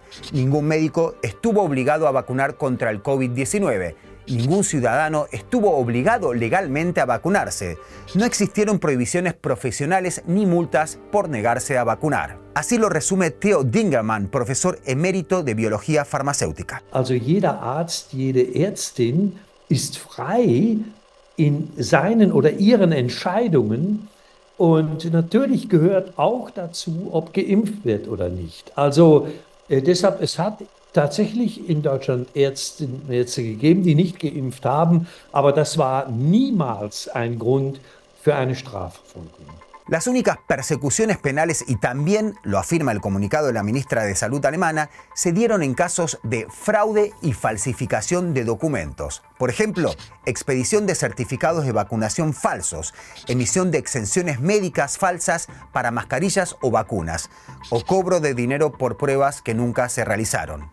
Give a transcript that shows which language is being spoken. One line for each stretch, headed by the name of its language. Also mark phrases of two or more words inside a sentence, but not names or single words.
Spanish: Ningún médico estuvo obligado a vacunar contra el COVID-19. Ningún ciudadano estuvo obligado legalmente a vacunarse. No existieron prohibiciones profesionales ni multas por negarse a vacunar. Así lo resume Theo Dingermann, profesor emérito de biología farmacéutica.
German: Also jeder Arzt, jede Ärztin ist frei in seinen oder ihren Entscheidungen und natürlich gehört auch dazu, ob geimpft wird oder nicht. Also deshalb, es hat tatsächlich in Deutschland Ärztinnen und Ärzte gegeben, die nicht geimpft haben, aber das war niemals ein Grund für eine Strafverfolgung.
Spanish: Las únicas persecuciones penales, y también lo afirma el comunicado de la ministra de Salud alemana, se dieron en casos de fraude y falsificación de documentos. Por ejemplo, expedición de certificados de vacunación falsos, emisión de exenciones médicas falsas para mascarillas o vacunas, o cobro de dinero por pruebas que nunca se realizaron.